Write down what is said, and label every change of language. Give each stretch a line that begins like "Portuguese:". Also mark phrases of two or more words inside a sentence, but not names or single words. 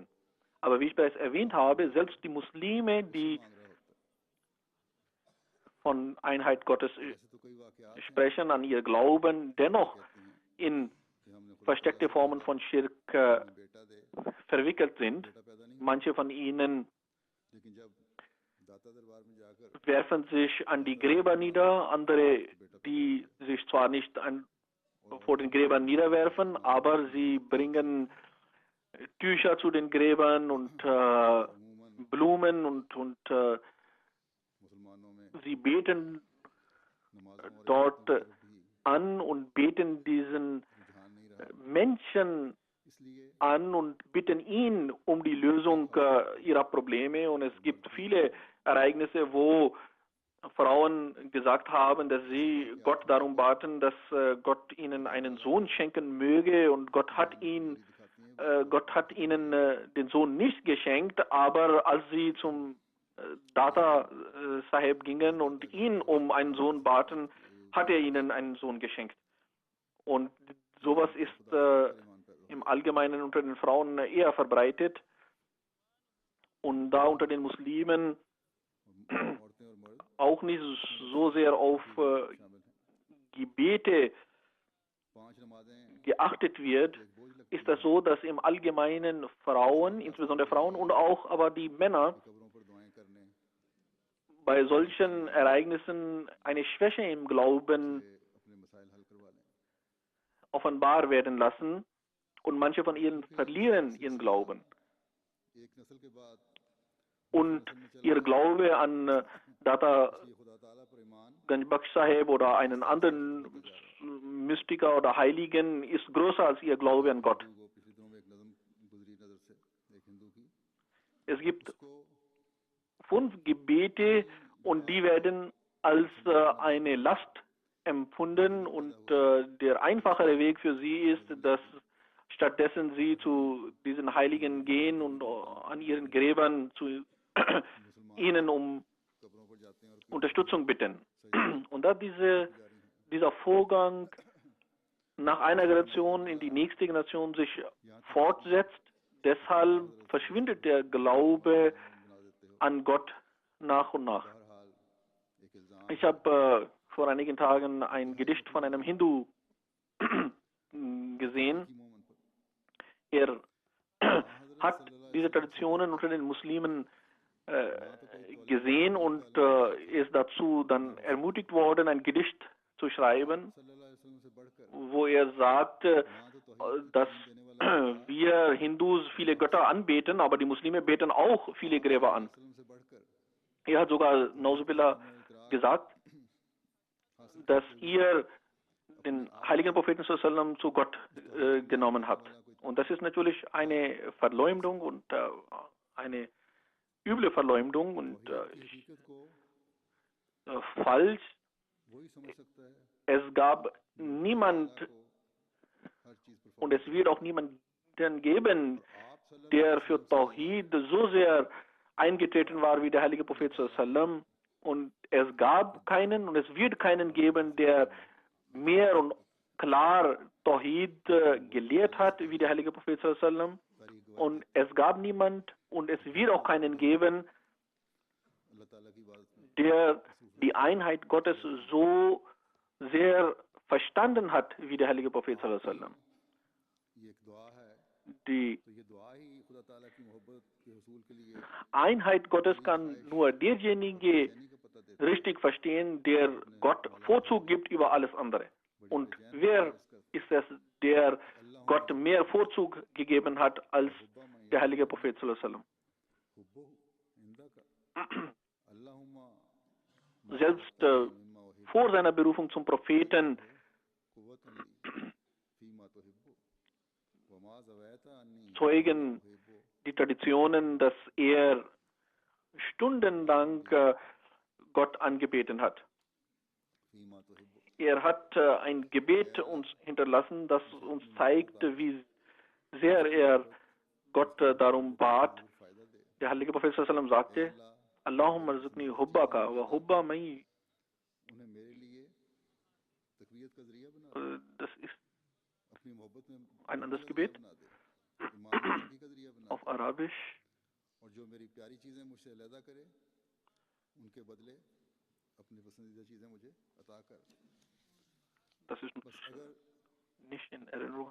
German: Aber wie ich bereits erwähnt habe, selbst die Muslime, die von Einheit Gottes sprechen, an ihr glauben, dennoch in versteckte Formen von Schirk verwickelt sind. Manche von ihnen
Urdu: لیکن جب داتا دربار میں جاکر
German: werfen sich an die Gräber nieder, andere, die sich zwar nicht vor den Gräbern niederwerfen, aber sie bringen Tücher zu den Gräbern und Blumen und
Urdu: مسلمانوں میں
German: sie beten
Urdu: نمازوں اور
German: dort
Urdu: عبادتوں کی طرف بھی
German: an und beten diesen
Urdu: رجحان نہیں رہا,
German: Menschen
Urdu: اسلیے
German: an und bitten ihn um die Lösung ihrer Probleme. Und es gibt viele Ereignisse, wo Frauen gesagt haben, dass sie Gott darum baten, dass Gott ihnen einen Sohn schenken möge, und Gott hat ihnen den Sohn nicht geschenkt, aber als sie zum Data Sahib gingen und ihn um einen Sohn baten, hat er ihnen einen Sohn geschenkt. Und sowas ist im Allgemeinen unter den Frauen eher verbreitet. Und da unter den Muslimen
Urdu: عورتیں اور مرد
German: auch nicht so sehr auf
Urdu: شامل ہیں.
German: Gebete
Urdu: 5 نمازیں
German: geachtet wird,
Urdu: ایک بوجھ لگتی
German: ist das so, dass im Allgemeinen Frauen, insbesondere Frauen und auch aber die Männer,
Urdu: قبروں پر دعائیں کرنے
German: bei solchen Ereignissen eine Schwäche im Glauben
Urdu: سے اپنے مسائل حل کروا لیں.
German: offenbar werden lassen, und manche von ihnen verlieren ihren Glauben.
Urdu: ایک نسل کے بعد
German: Und ihr Glaube an Data
Urdu: یہ خدا تعالیٰ پر ایمان
German: Ganjbaksh Sahib oder einen anderen Mystiker oder Heiligen ist größer als ihr Glaube an Gott.
Urdu: ہندو کو پچھلے دنوں میں ایک نظم گزری نظر سے ایک ہندو کی
German: Es gibt
Urdu: اسکو
German: 5 Gebete und die werden als eine Last empfunden, und der einfachere Weg für sie ist, dass stattdessen sie zu diesen Heiligen gehen und an ihren Gräbern zu ihnen um
Urdu: قبروں پر جاتے ہیں اور
German: Unterstützung bitten. Und da dieser Vorgang nach einer Generation in die nächste Generation sich fortsetzt, deshalb verschwindet der Glaube
Urdu: بنا دیتے ہو.
German: an Gott nach und nach.
Urdu: بہرحال ایک الزام
German: Ich habe vor einigen Tagen ein Gedicht von einem Hindu gesehen.
Urdu: کی مومن پر
German: Er hat diese Traditionen unter den Muslimen gesehen und ist dazu dann ermutigt worden, ein Gedicht zu schreiben,
Arabic: صلى الله عليه وسلم
Urdu: سے بڑھکر
German: wo er sagte, dass
Urdu: دینے والا
German: wir Hindus viele Götter anbeten, aber die Muslime beten auch viele Gräber an.
Urdu: وسلم سے بڑھکر
German: Er hat sogar Nauzubillah gesagt, dass ihr den heiligen Propheten sallam zu Gott genommen habt. Und das ist natürlich eine Verleumdung und eine üble Verleumdung und
Urdu: حقیقت کو
German: falsch.
Urdu: وہی سمجھ سکتا ہے
German: Es gab niemand
Urdu: کو ہر چیز پر
German: und es wird auch niemanden geben,
Urdu: آپ صلی اللہ
German: der für Tawhid so sehr eingetreten war wie der heilige Prophet sallam. Und es gab keinen und es wird keinen geben, der mehr und klar Tawhid gelehrt hat wie der heilige Prophet sallam. Und es gab niemand und es wird auch keinen geben,
Urdu: اللہ تعالیٰ کی عبادت میں
German: der die Einheit Gottes so sehr verstanden hat wie der heilige Prophet sallam.
Urdu: یہ ایک دعا ہے
German: Die
Urdu: تو یہ دعا ہی خدا تعالیٰ کی محبت کے حصول کے لیے
German: Einheit Gottes kann nur derjenige
Urdu: یعنی کا پتا دیتا
German: richtig verstehen, der Gott Vorzug gibt über alles andere. Und wer ist es, der Gott mehr Vorzug gegeben hat als der heilige Prophet
Arabic: صلى الله عليه وسلم? حب عند ك اللهم
German: Selbst vor seiner Berufung zum Propheten
Arabic: قوة فيما تحب وما زويت عني
German: zeugen die Traditionen, dass er stundenlang Gott angebeten hat.
Arabic: فيما تحب
German: Er hat ein Gebet uns hinterlassen, das uns zeigt, wie sehr er Gott darum bat.
Urdu: فائدہ دے
German: Der heilige Prophet
Arabic: صلى الله عليه وسلم
German: sagte,
Urdu: اللہ
Arabic: اللهم ارزقني حبك و حب من.
Urdu: انہیں میرے لیے تقویت کا ذریعہ بنا دے
German: Das ist
Urdu: اپنی محبت میں
German: ein anderes Gebet
Urdu: بنا دے ایمان کی ترقی کا ذریعہ بنا
German: auf Arabisch.
Urdu: دے اور جو میری پیاری چیزیں مجھسے علیحدہ کرے انکے بدلے اپنی پسندیدہ چیزیں مجھے عطا کر
German: Das ist
Urdu: بس اگر
German: nicht in Erinnerung